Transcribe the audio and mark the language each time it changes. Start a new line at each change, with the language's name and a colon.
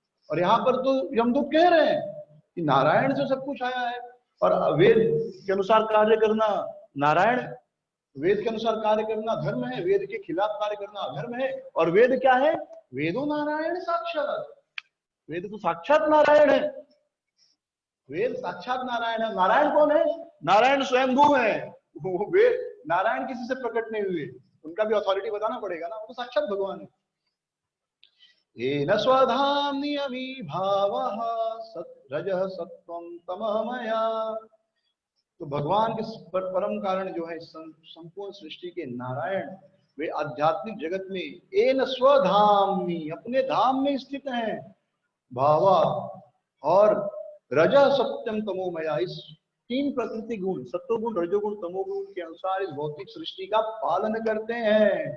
Hindi: और यहाँ पर तो यमदूत कह रहे हैं कि नारायण से सब कुछ आया है, और वेद के अनुसार कार्य करना नारायण, वेद के अनुसार कार्य करना धर्म है, वेद के खिलाफ कार्य करना अधर्म है। और वेद क्या है?
Sanskrit: वेदो नारायण साक्षात,
Hindi: वेद तो साक्षात नारायण है, वेद साक्षात नारायण है। नारायण कौन है? नारायण स्वयंभू है, वो वेद नारायण किसी से प्रकट नहीं हुए, उनका भी अथॉरिटी बताना पड़ेगा ना, वो तो साक्षात भगवान है।
Sanskrit: येन स्वधाम्नि भावः रजः सत्वं तमः मया।
Hindi: तो भगवान के परम कारण जो है संपूर्ण सृष्टि के नारायण, वे आध्यात्मिक जगत में
Sanskrit: येन स्वधाम्नि,
Hindi: अपने धाम में स्थित हैं, भावा और
Sanskrit: रजः सत्यम तमोमया,
Hindi: इस 3 प्रकृति गुण सत्वगुण रजोगुण तमोगुण के अनुसार इस भौतिक सृष्टि का पालन करते हैं।